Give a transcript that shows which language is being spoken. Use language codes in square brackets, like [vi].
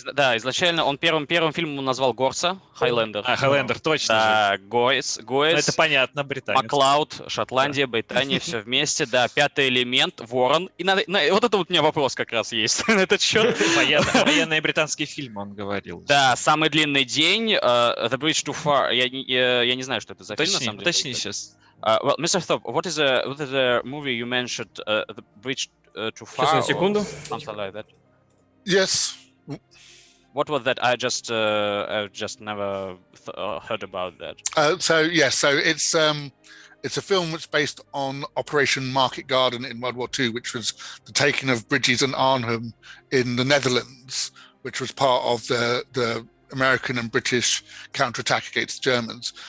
[ru] Да, изначально он первым фильмом назвал Горца, Хайлендер. Хайлендер, точно. Да, Гойс. Это понятно, британец. Маклауд, Шотландия, Британия, все вместе. Да, «Пятый элемент», Ворон. И вот это вот у меня вопрос как раз есть на этот счет. Военные британские фильмы он говорил. Да, «Самый длинный день», The Bridge Too Far. Я не знаю, что это за фильм, на самом деле. Точнее сейчас. [en] Well, Mr. Thorpe, what is the movie you mentioned, The Bridge Too Far? [ru] Сейчас, на секунду. [en] Something like that. Yes. What was that? I just never heard about that. So it's a film that's based on Operation Market Garden in World War II, which was the taking of bridges and Arnhem in the Netherlands, which was part of the American and British counterattack against the Germans.